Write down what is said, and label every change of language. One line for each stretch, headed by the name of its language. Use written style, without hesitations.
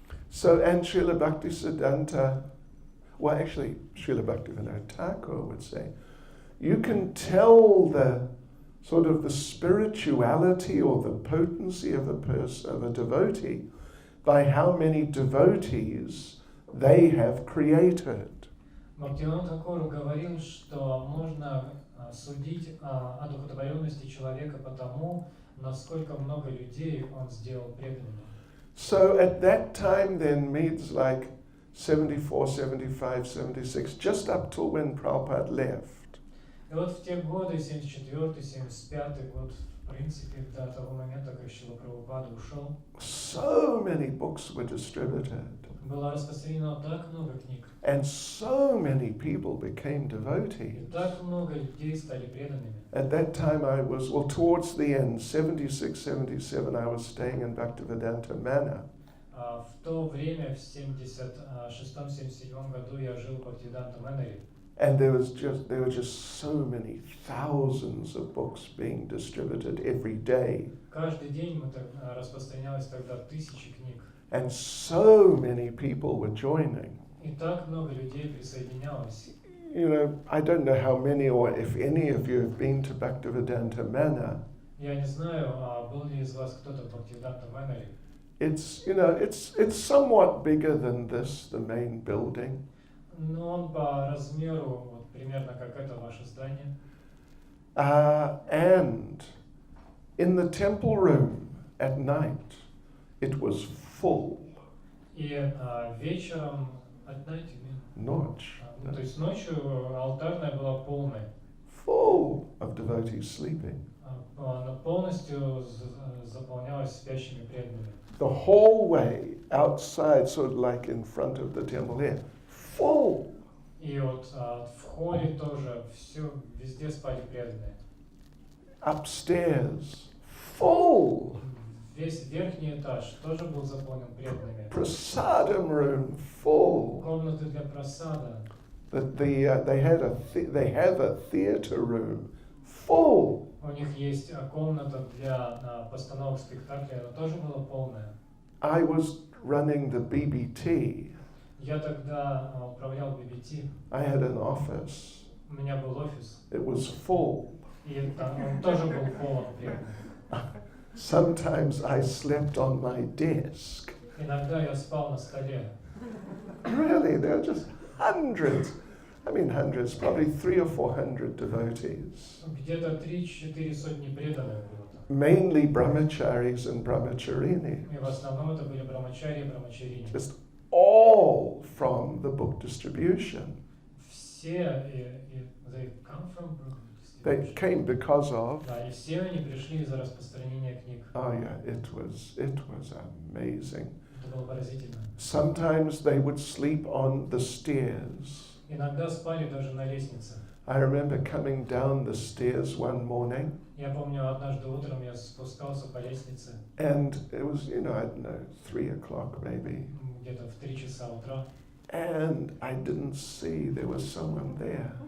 English: So, and Srila Bhaktisiddhanta, well, actually, Srila Bhaktivinoda Thakur would say, you can tell the sort of the spirituality or the potency of a person, of a devotee, by how many devotees they have created.
Russian: Бхактивинода Тхакур говорил, что можно судить о духотворенности человека по тому, насколько много людей он сделал преданными.
English: So at that time then means like 74, 75, 76, just up till when Prabhupada left.
Russian: И вот в те годы, 74-й, 75-й год, в принципе, до того момента, как Шрила Прабхупада ушел,
English: So many books were distributed.
Russian: было распространено так много книг,
English: And so many people became
Russian: и
English: devotees.
Russian: так много людей стали преданными.
English: At that time I was, well, towards the end, 76, 77, I was staying in Bhaktivedanta Manor.
Russian: В то время, в 76-77 году, я жил в Бхактивиданта Мэнаре.
English: And there were just so many thousands of books being distributed every day.
Russian: Каждый день распространялось тогда тысячи книг.
English: And so many people were joining.
Russian: И так много людей присоединялось.
English: You know, I don't know how many or if any of you have been to Bhaktivedanta Manor.
Russian: Я не знаю, был ли из вас кто-то в Бхактивиданта Мэнаре.
English: It's, you know, it's somewhat bigger than this, the main building.
Russian: Но он по размеру вот, примерно как это ваше здание.
English: And in the temple room at night, it was full.
Russian: И вечером,
English: at night,
Russian: Ночь. то есть ночью алтарная была полной.
English: Full of devotees sleeping.
Russian: Она полностью заполнялась спящими преданными.
English: The hallway outside, sort of like in front of the temple here, full.
Russian: И вот в холле тоже все, везде спали преданные.
English: Upstairs, full.
Russian: Весь верхний этаж тоже был заполнен преданными.
English: Prasadam room, full.
Russian: Комнаты для просада.
English: They have a theatre room, full.
Russian: У них есть комната для постановок спектакля, она тоже была полная.
English: I was running the BBT.
Russian: Я тогда управлял BBT.
English: I had an office.
Russian: У меня был офис.
English: It was full.
Russian: И там он тоже был полон преданных.
English: Sometimes I slept on my desk.
Russian: Иногда я спал на столе.
English: Really, there were just hundreds. I mean hundreds, probably 300 or 400 devotees.
Russian: Где-то 3-4 сотни преданных было там.
English: Mainly brahmacharis and brahmacharini.
Russian: И в основном это были брамачари и брамачарини.
English: Just all all from the book distribution.
Russian: Все,
English: they come from They came because of.
Russian: Да, и все они пришли из-за распространения книг.
English: Oh yeah, it was amazing.
Russian: Это было поразительно.
English: Sometimes they would sleep on the stairs.
Russian: Иногда спали даже на лестнице.
English: I remember coming down the stairs one morning.
Russian: Я помню, однажды утром я спускался по лестнице.
English: And it was, I don't know, 3 o'clock maybe.
Russian: Где-то в 3 часа утра.
English: And I didn't see there was someone there.